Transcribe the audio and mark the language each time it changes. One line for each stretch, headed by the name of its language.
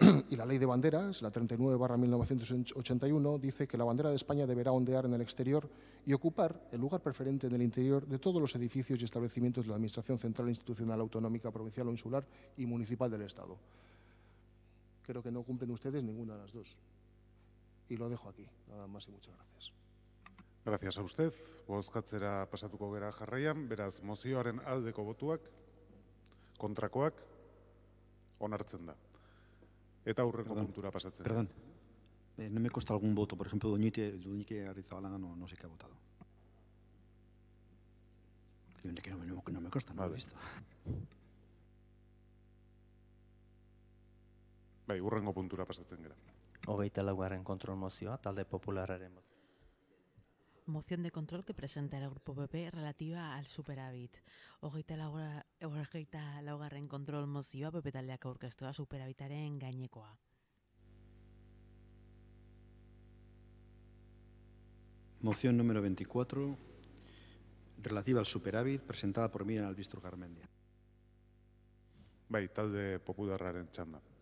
Spanish: Y la Ley de Banderas, la 39/1981, dice que la bandera de España deberá ondear en el exterior y ocupar el lugar preferente en el interior de todos los edificios y establecimientos de la Administración Central, Institucional, Autonómica, Provincial o Insular y Municipal del Estado. Creo que no cumplen ustedes ninguna de las dos. Y lo dejo aquí. Nada más y muchas gracias. Gracias a usted.
Basque: Bozkatzera pasatuko gera jarraian, beraz mozioaren aldeko botuak, kontrakoak, onartzen da. Eta aurreko puntura pasatzen.
Spanish: Perdón, no me consta algún voto. Por ejemplo, Doñique Arrizabalaga no sé qué ha votado. Que no me consta, no lo he visto.
Basque: Bai, urrengo puntura pasatzen gara. 24. kontrol mozioa, talde popularraren mozioa.
Spanish: Moción de control que presenta el Grupo PP relativa al superávit.
Basque: Hogeita laugarren kontrol mozioa PP taldeak aurkeztua superabitaren gainekoa.
Spanish: Moción número 24, relativa al superávit, presentada por Miren Albistur Garmendia.
Basque: Bai, talde popularraren txanda.